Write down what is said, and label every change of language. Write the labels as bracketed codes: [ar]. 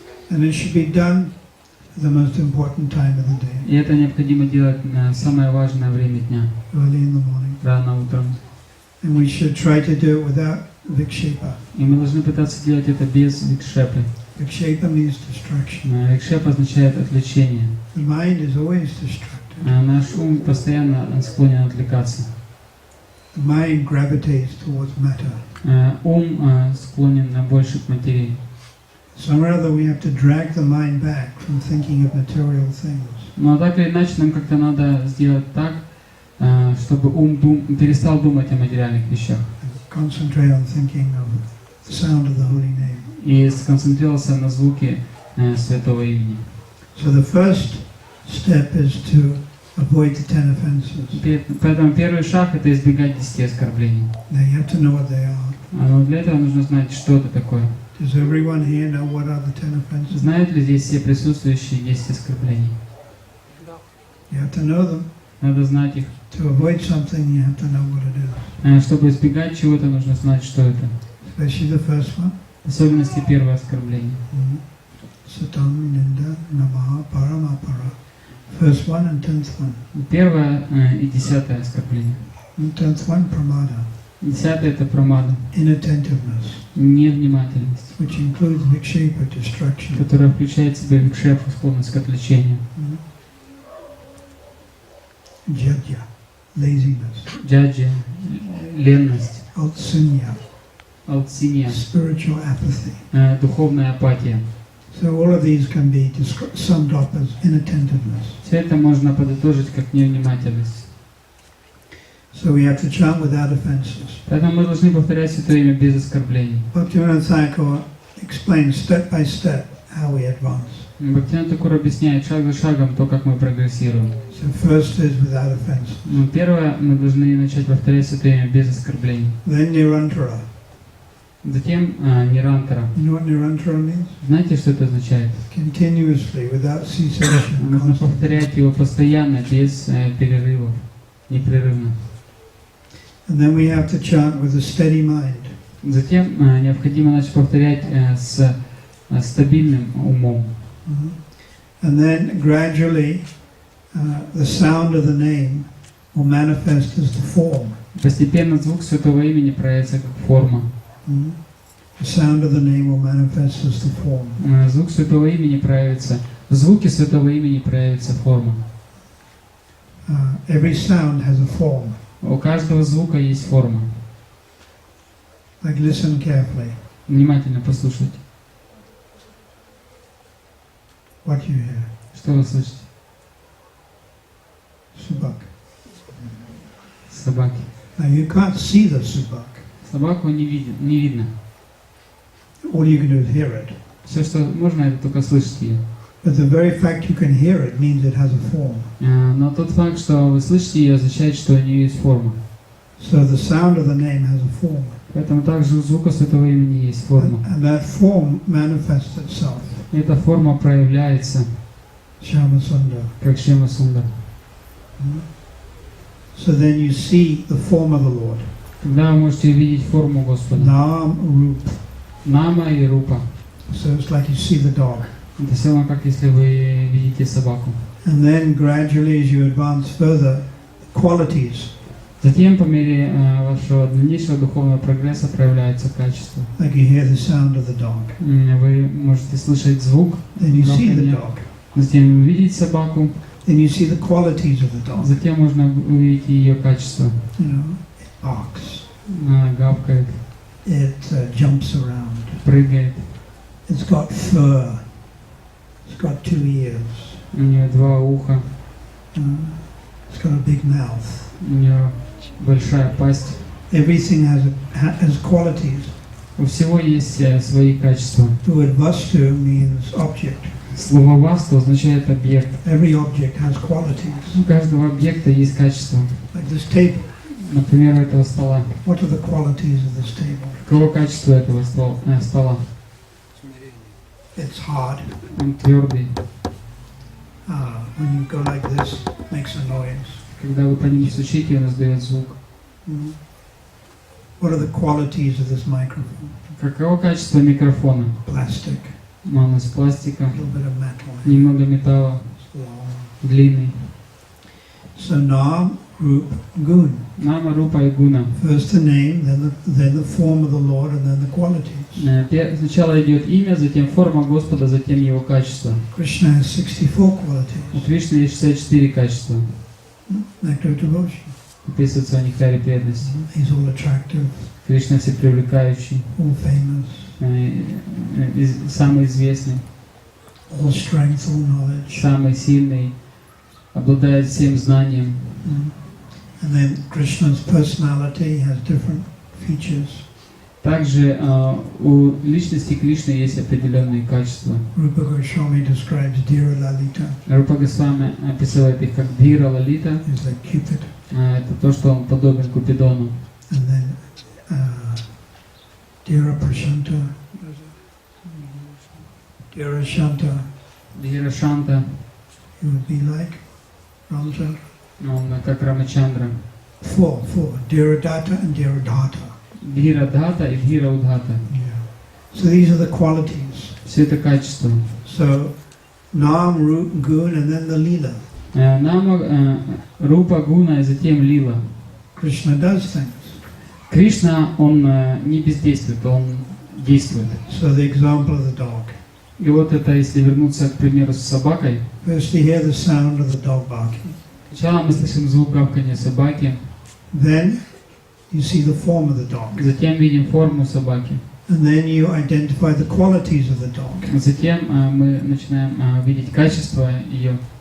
[en] And it should be done at the most important time of the day. [ru] И это необходимо делать на самое важное время дня, [en] Early in the morning. [ru] рано утром. [en] And we should try to do it without vikshepa. [ru] И мы должны пытаться делать это без викшепы. [en] Vikshepa means distraction. [ru] Викшепа означает отвлечение. [en] The mind is always distracted. [ru] Наш ум постоянно склонен отвлекаться. [en] The mind gravitates towards matter. [ru] Ум склонен больше к материи. [en] Somewhere or other we have to drag the mind back from thinking of material things. [ru] Но так или иначе нам как-то надо сделать так, чтобы ум перестал думать о материальных вещах. [en] Concentrate on thinking of the sound of the holy name. [ru] И сконцентрировался на звуке Святого Имени. [en] So the first step is to avoid the 10 offenses. [ru] Поэтому первый шаг — это избегать 10 оскорблений. [en] Now you have to know what they are. [ru] Но для этого нужно знать, что это такое. [en] Does everyone here know what are the 10 offenses? [ru] Знают ли здесь все присутствующие 10 оскорблений? [en] You have to know them. [ru] Надо знать их. [en] To avoid something, you have to know what it is. [ru] Чтобы избегать чего-то, нужно знать, что это. [en] Especially the first one. [ru] В особенности первое оскорбление. [sa] Satam Ninda Namaha Paramapara. [en] First one and 10th one. [ru] Первое и 10-е оскорбление. [en] 10th one, pramada. [ru] 10-е — это прамада. [en] Inattentiveness. [ru] Невнимательность. [en] Which includes vikshepa, distraction. [ru] Которая включает в себя викшепу, склонность к отвлечению. [en] Jadya, laziness. [ru] Джаджи, ленность. [en] Autsinya, [ru] Алтсинья, [en] spiritual apathy. [ru] Духовная апатия. [en] So all of these can be summed up as inattentiveness. [ru] Все это можно подытожить как невнимательность. [en] So we have to chant without offenses. [ru] Поэтому мы должны повторять Святое Имя без оскорблений. [en] Bhaktivinoda Thakur explains step by step how we advance. [ru] Бхактивинода Тхакур объясняет шаг за шагом то, как мы прогрессируем. [en] So first is without offenses. [ru] Первое, мы должны начать повторять Святое Имя без оскорблений. [en] Then nirantara. [ru] Затем нирантара. [en] You know what nirantara means? [ru] Знаете, что это означает? [en] Continuously, without cessation. [ru] Нужно повторять его постоянно, без перерывов, непрерывно. [en] And then we have to chant with a steady mind. [ru] Затем необходимо начать повторять с стабильным умом. [en] And then gradually the sound of the name will manifest as the form. [ru] Постепенно звук Святого Имени проявится как форма. [en] The sound of the name will manifest as the form. [ru] Звук Святого Имени проявится. В звуке Святого Имени проявится форма. [en] Every sound has a form. [ru] У каждого звука есть форма. [en] Like listen carefully. [ru] Внимательно послушайте. [en] What you hear? [ru] Что вы слышите? [en] Subak. [ru] Собаки. [en] Now you can't see the subak. [ru] Собаку не видно. [en] All you can do is hear it. [ru] Все, что можно, это только слышать ее. [en] But the very fact you can hear it means it has a form. [ru] Но тот факт, что вы слышите ее, означает, что у нее есть форма. [en] So the sound of the name has a form. [ru] Поэтому также у звука Святого Имени есть форма. [en] And that form manifests itself. [ru] И эта форма проявляется [en] Shama Sundar. [ru] как Шьяма Сундар. [en] So then you see the form of the Lord. [ru] Тогда вы можете увидеть форму Господа. [en] Nam, Rup. [ru] Нама и Рупа. [en] So it's like you see the dog. [ru] Это все равно, как если вы видите собаку. [en] And then gradually as you advance further, qualities. [ru] Затем, по мере вашего дальнейшего духовного прогресса, проявляется качество. [en] Like you hear the sound of the dog. [ru] Вы можете слышать звук. [en] Then you see the dog. [ru] Затем увидеть собаку. [en] Then you see the qualities of the dog. [ru] Затем можно увидеть ее качество. [en] You know, it barks. [ru] Она гавкает, [en] It jumps around. [ru] прыгает. [en] It's got fur. It's got 2 ears. [ru] У нее 2 уха. [en] It's got a big mouth. [ru] У нее большая пасть. [en] Everything has qualities. [ru] У всего есть свои качества. [en] The word vastu means object. [ru] Слово «васту» означает объект. [en] Every object has qualities. [ru] У каждого объекта есть качество. [en] Like this table. [ru] Например, у этого стола. [en] What are the qualities of this table? [ru] Каково качество этого стола? [en] It's hard. [ru] Он твердый. [en] When you go like this, it makes a noise. [ru] Когда вы по нему стучите, он издает звук. [en] What are the qualities of this microphone? [ru] Каково качество микрофона? [en] Plastic, [ru] Он из пластика, [en] a little bit of metal, [ru] немного металла, [en] it's long. [ru] длинный. [en] So Nam, Rup, Gun. [ru] Нама, Рупа и Гуна. [en] First the name, then the form of the Lord, and then the qualities. [ru] Сначала идет имя, затем форма Господа, затем его качество. [en] Krishna has 64 qualities. [ru] У Кришны есть 64 качества. [en] Nectar of devotion. [ru] Описывается в нектаре преданности. [en] He's all attractive, [ru] Кришна всепривлекающий, [en] all famous, [ru] самый известный, [en] all strength, all knowledge. [ru] самый сильный, обладает всем знанием. [en] And then Krishna's personality has different features. [ru] Также у личности Кришны есть определенные качества. [en] Rupa Goswami describes Dhira Lalita [ru] Рупа Госвами описывает их как Dhira Lalita. [en] as like Cupid. [ru] Это то, что он подобен Купидону. [en] And then Dhira Prashanta, Dhira Shanta, [ru] Dhira Шанта, [en] he would be like Ramchandra. [ru] он как Рамачандра. [en] Four. Dhira Datta and Dhira Dhata. [ru] Dhira Dhata и Dhira Udhata. [en] Yeah. So these are the qualities. [ru] Все это качество. [en] So Nam, Rup, Gun, and then the Leela. [ru] Нама, Рупа, Гуна и затем Лила. [en] Krishna does things. [ru] Кришна, он не бездействует, он действует. [en] So the example of the dog. [ru] И вот это, если вернуться, к примеру, с собакой. [en] First you hear the sound of the dog barking. [ru] Сначала мы слышим звук гавканья собаки, [en] Then you see the form of the dog. [ru] затем видим форму собаки. [en] And then you identify the qualities of the dog. [ru] Затем мы начинаем видеть качество ее,